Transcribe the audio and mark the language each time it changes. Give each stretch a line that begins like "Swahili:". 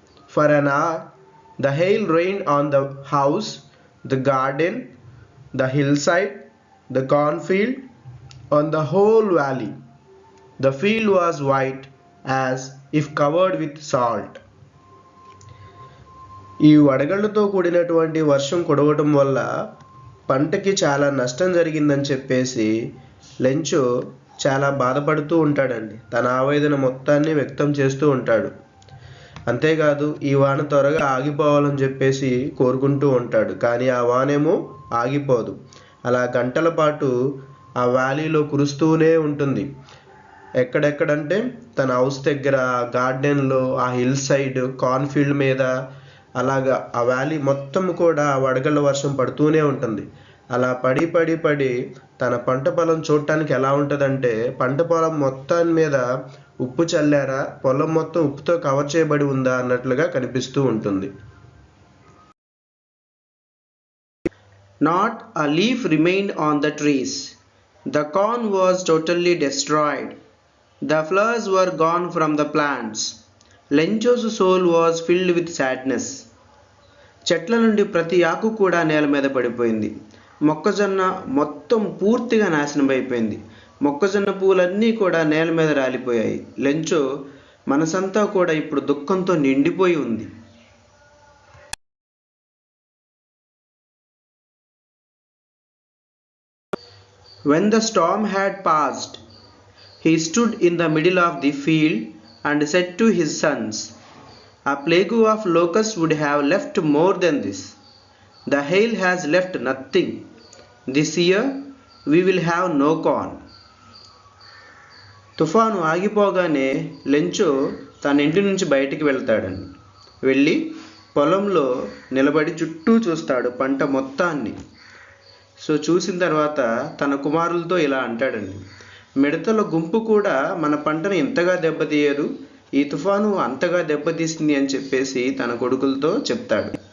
English: For an hour, the hail rained on the house, the garden, the hillside, the cornfield, on the whole valley. The field was white as if covered with salt.
Telugu: ఈ వడగళ్ళతో కూడినటువంటి వర్షం కురవటం వల్ల పంటకి చాలా నష్టం జరిగిందని చెప్పేసి Lencho చాలా బాధపడుతూ ఉంటాడండి. తన ఆవేదన మొత్తాన్ని వ్యక్తం చేస్తూ ఉంటాడు. అంతేకాదు ఈ వాన త్వరగా ఆగిపోవాలని చెప్పేసి కోరుకుంటూ ఉంటాడు. కానీ ఆ వానేమో ఆగిపోదు. అలా గంటల పాటు ఆ వ్యాలీలో కురుస్తూనే ఉంటుంది. ఎక్కడెక్కడంటే తన హౌస్ దగ్గర, గార్డెన్లో, ఆ హిల్ సైడ్, కార్న్ఫీల్డ్ మీద, అలాగా ఆ వ్యాలీ మొత్తం కూడా వడగళ్ళ వర్షం పడుతూనే ఉంటుంది. అలా పడి పడి పడి తన పంట పొలం చూడటానికి ఎలా ఉంటుందంటే, పంట పొలం మొత్తం మీద ఉప్పు చల్లారా, పొలం మొత్తం ఉప్పుతో కవర్ చేయబడి ఉందా అన్నట్లుగా కనిపిస్తూ ఉంటుంది.
English: Not a leaf remained on the trees. The corn was totally destroyed. The flowers were gone from the plants. Lencho's soul was filled with sadness.
Telugu: చెట్ల నుండి ప్రతి ఆకు కూడా నేల మీద పడిపోయింది. మొక్కజొన్న మొత్తం పూర్తిగా నాశనం అయిపోయింది. మొక్కజొన్న పూలన్నీ కూడా నేల మీద రాలిపోయాయి. లెంచో మనసంతా కూడా ఇప్పుడు దుఃఖంతో నిండిపోయి ఉంది.
English: When the storm had passed, he stood in the middle of the field and said to his sons, "A plague of locusts would have left more than this. The hail has left nothing. This year we will have no corn."
Telugu: తుఫాను ఆగిపోగానే Lencho తన ఇంటి నుంచి బయటికి వెళ్తాడండి. వెళ్ళి పొలంలో నిలబడి చుట్టూ చూస్తాడు పంట మొత్తాన్ని. సో చూసిన తర్వాత తన కుమారులతో ఇలా అంటాడండి, మిడతల గుంపు కూడా మన పంటను ఇంతగా దెబ్బతీయదు, ఈ తుఫాను అంతగా దెబ్బతీసింది అని చెప్పేసి తన కొడుకులతో చెప్తాడు.